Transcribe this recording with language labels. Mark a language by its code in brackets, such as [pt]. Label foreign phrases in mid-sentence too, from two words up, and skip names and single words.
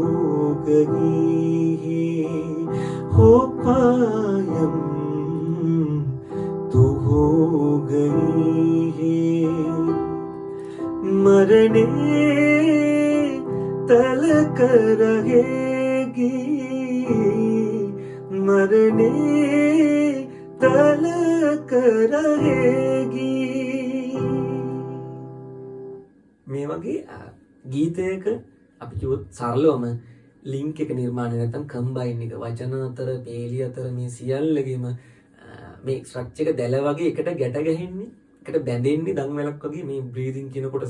[hi] गई हो कायम तू हो गई मरने तलक रहेगी मरने तलक रहेगी. [si] මේ වගේ ගීතයක අපි කිව්වොත් සරලවම ලින්ක් එක නිර්මාණය නැත්නම් කම්බයින් එක වචන අතර පේලි අතර මේ සියල්ලගෙම මේ ස්ට්‍රක්චර් එක දැල වගේ එකට ගැට ගැහෙන්නේ, එකට බැඳෙන්නේ දන් වැලක් වගේ මේ බ්‍රීතිං කියන කොටසෙන්.